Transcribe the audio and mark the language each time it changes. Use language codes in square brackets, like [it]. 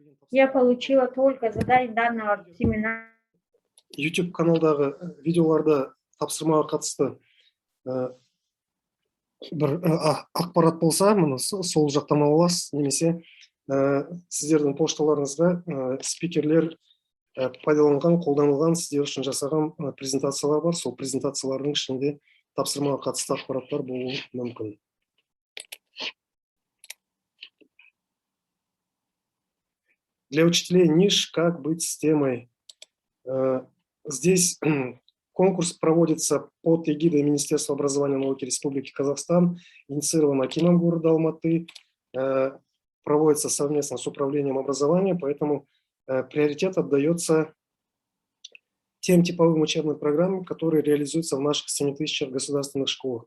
[ru] Я получила только задание данного семинара. [kk] YouTube каналдағы видеоларда тапсырмаға қатысты бір ақпарат болса, мұны сол жақтан аласыз, немесе сіздердің пошталарыңызға спикерлер пайдаланған, қолданылған, сіздер үшін жасаған презентациялар бар. Сол презентациялардың ішінде тапсырмаға қатысты ақпараттар болуы мүмкін. [ru] Для учителей ниш «Как быть с темой». Здесь конкурс проводится под эгидой Министерства образования и науки Республики Казахстан, инициирован Акимом города Алматы, проводится совместно с Управлением образования, поэтому приоритет отдается тем типовым учебным программам, которые реализуются в наших 7000 государственных школах.